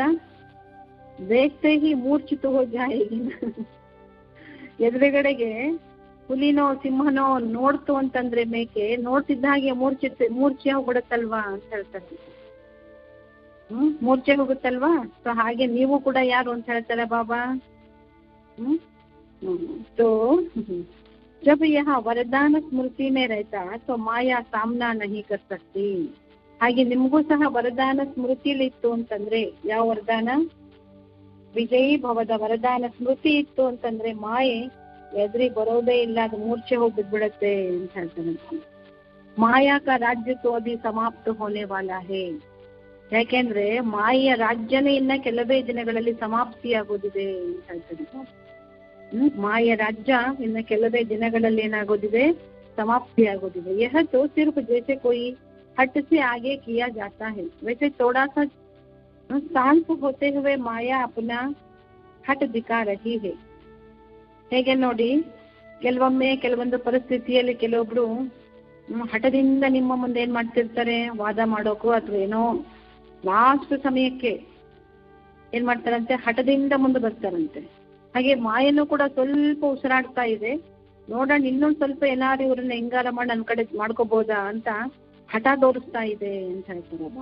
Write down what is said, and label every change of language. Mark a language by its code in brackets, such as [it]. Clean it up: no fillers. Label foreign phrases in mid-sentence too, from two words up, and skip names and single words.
[hi] देखते ही मूर्छित हो जाएगी. [kn] ಎದುರುಗಡೆಗೆ ಹುಲಿನೋ ಸಿಂಹನೋ ನೋಡ್ತು ಅಂತಂದ್ರೆ ಮೇಕೆ ನೋಡ್ತಿದ್ದ ಹಾಗೆ ಮೂರ್ಛೆ ಹೋಗ್ಬಿಡತ್ತಲ್ವಾ ಅಂತ ಹೇಳ್ತಾರೆ. ಮೂರ್ಛೆ ಹೋಗುತ್ತಲ್ವಾ? ಸೊ ಹಾಗೆ ನೀವು ಕೂಡ ಯಾರು ಅಂತ ಹೇಳ್ತಾರೆ ಬಾಬಾ. [hi] तो जब यह वरदान स्मृति में रहता तो माया सामना नहीं कर सकती. [kn] ಹಾಗೆ ನಿಮಗೂ ಸಹ ವರದಾನ ಸ್ಮೃತಿಲಿ ಇತ್ತು ಅಂತಂದ್ರೆ, ಯಾವ ವರದಾನ? ವಿಜಯೀ ಭವದ ವರದಾನ ಸ್ಮೃತಿ ಇತ್ತು ಅಂತಂದ್ರೆ ಮಾಯೆ ಎದುರಿ ಬರೋದೇ ಇಲ್ಲ, ಅದು ಮೂರ್ಛೆ ಹೋಗ್ಬಿಡ್ಬಿಡತ್ತೆ ಅಂತ ಹೇಳ್ತಾರೆ. [hi] माया का राज्य तो अभी समाप्त होने वाला है. [kn] ಯಾಕೆಂದ್ರೆ ಮಾಯೆಯ ರಾಜ್ಯನೇ ಇನ್ನ ಕೆಲವೇ ದಿನಗಳಲ್ಲಿ ಸಮಾಪ್ತಿಯಾಗೋದಿದೆ ಅಂತ ಹೇಳ್ತಾರೆ. ಮಾಯೆಯ ರಾಜ್ಯ ಇನ್ನ ಕೆಲವೇ ದಿನಗಳಲ್ಲಿ ಏನಾಗೋದಿದೆ? [hi] ಸಮಾಪ್ತಿಯಾಗೋದಿದೆ. यह तो सिर्फ जैसे कोई हट से आगे किया जाता है, वैसे थोड़ा सा शांत होते हुए माया अपना हट दिखा रही है. [kn] ಹೇಗೆ ನೋಡಿ, ಕೆಲವೊಂದು ಪರಿಸ್ಥಿತಿಯಲ್ಲಿ ಕೆಲವೊಬ್ರು ಹಠದಿಂದ ನಿಮ್ಮ ಮುಂದೆ ಏನ್ ಮಾಡ್ತಿರ್ತಾರೆ? ವಾದ ಮಾಡೋಕು ಅಥವಾ ಏನೋ ಲಾಸ್ಟ್ ಸಮಯಕ್ಕೆ ಏನ್ ಮಾಡ್ತಾರಂತೆ? ಹಠದಿಂದ ಮುಂದೆ ಬರ್ತಾರಂತೆ. ಹಾಗೆ ಮಾಯನೂ ಕೂಡ ಸ್ವಲ್ಪ ಉಸಿರಾಡ್ತಾ ಇದೆ, ನೋಡೋಣ ಇನ್ನೊಂದ್ ಸ್ವಲ್ಪ ಏನಾದ್ರು ಇವ್ರನ್ನ ಹೆಂಗಾರ ಮಾಡಿ ನನ್ ಕಡೆ ಮಾಡ್ಕೋಬಹುದಾ ಅಂತ ಹಠ ತೋರಿಸ್ತಾ ಇದೆ ಅಂತ ಹೇಳ್ತಾರೆ.